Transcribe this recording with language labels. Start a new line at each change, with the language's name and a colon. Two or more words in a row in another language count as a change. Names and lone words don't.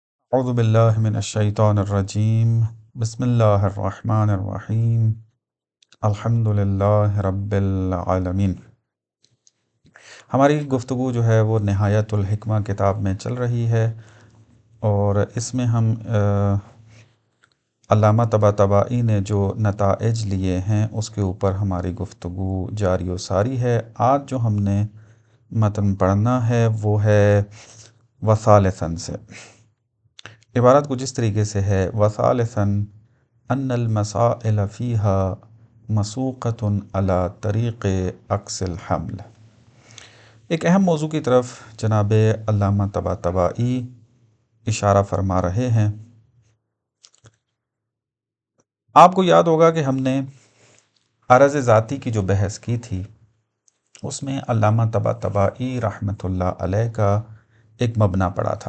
Arabic: اعوذ باللہ من الشیطان الرجیم بسم اللہ الرحمن الرحیم الحمد للہ رب العالمین۔
Urdu: ہماری گفتگو جو ہے وہ نہایت الحکمہ کتاب میں چل رہی ہے، اور اس میں ہم علامہ طباطبائی نے جو نتائج لیے ہیں اس کے اوپر ہماری گفتگو جاری و ساری ہے۔ آج جو ہم نے متن پڑھنا ہے وہ ہے وثالثاً سے۔ عبارت کچھ اس طریقے سے ہے:
Arabic: وثالثاً ان المسائل فیها مسوقۃ علی طریق عکس الحمل۔
Urdu: ایک اہم موضوع کی طرف جناب علامہ طباطبائی اشارہ فرما رہے ہیں۔ آپ کو یاد ہوگا کہ ہم نے عرض ذاتی کی جو بحث کی تھی اس میں علامہ طباطبائی
Arabic: رحمۃ اللہ علیہ
Urdu: کا ایک مبنی پڑا تھا۔